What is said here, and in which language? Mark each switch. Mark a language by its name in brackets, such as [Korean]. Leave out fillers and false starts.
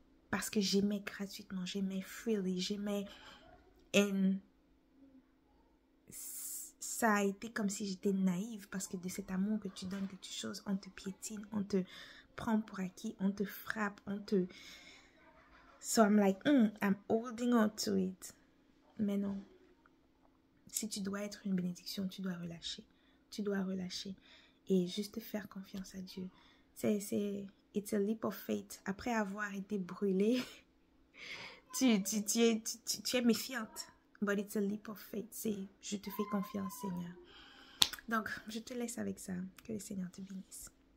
[French] Parce que j'aimais gratuitement, j'aimais freely, j'aimais... Et ça a été comme si j'étais naïve parce que de cet amour que tu donnes, que tu choses, on te piétine, on te prend pour acquis, on te frappe, on te... [English] So I'm like, I'm holding on to it. [French] Mais non. Si tu dois être une bénédiction, tu dois relâcher. Tu dois relâcher. Et juste faire confiance à Dieu. [English] It's a leap of faith. [French] Après avoir été brûlée, tu es méfiante. [English] But it's a leap of faith. [French] C'est, je te fais confiance, Seigneur. Donc, je te laisse avec ça. Que le Seigneur te bénisse.